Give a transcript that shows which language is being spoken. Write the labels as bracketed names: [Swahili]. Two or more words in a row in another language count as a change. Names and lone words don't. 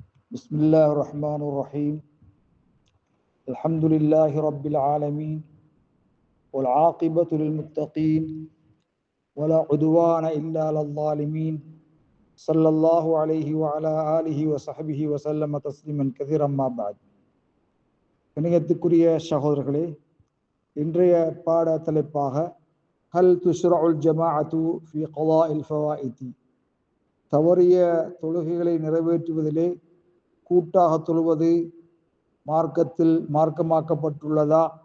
[Arabic] بسم الله الرحمن الرحيم. الحمد لله رب العالمين والعاقبة للمتقين ولا عدوان إلا على الظالمين. صلى الله عليه وعلى آله وصحبه وسلم تسليما كثيرا. ما بعد. [Tamil] கணியத்துக்குரிய சகோதரர்களே, இன்றைய பாட தலைப்பாக [Arabic] هل تشرع الجماعة في قضاء الفوائت, [Tamil] தவறிய தொழுகைகளை நிறைவேற்றுவதிலே கூட்டாக தொழுவது மார்க்கத்தில் மார்க்கமாக்கப்பட்டுள்ளதா?